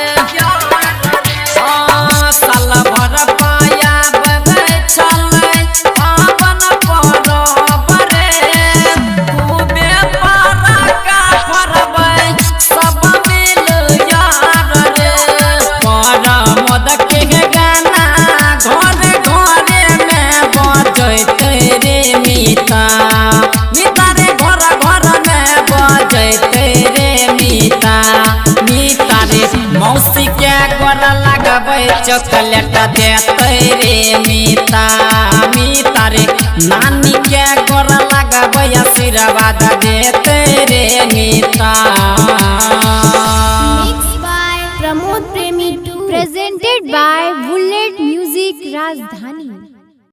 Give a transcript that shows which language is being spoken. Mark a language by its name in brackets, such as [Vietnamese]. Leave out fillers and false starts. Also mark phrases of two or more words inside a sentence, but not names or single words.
[Maithili] साल भर पाया बगै चलै पावन परब रे, खूबे पराका फोड़बै सब मिल यार रे। परमोद के गाना घरे घरे में बजैते रे मीता, मीता रे घर घर में बजैते रे मीता। मीता रे मौसी के गोर लगबे चॉकलेट देते रे मीता। मीता रे नानी के गोर लगबे आशीर्वाद देते रे मीता। [English] Mixed by Pramod Premi 2. Presented by Bullet Music Rajdhani.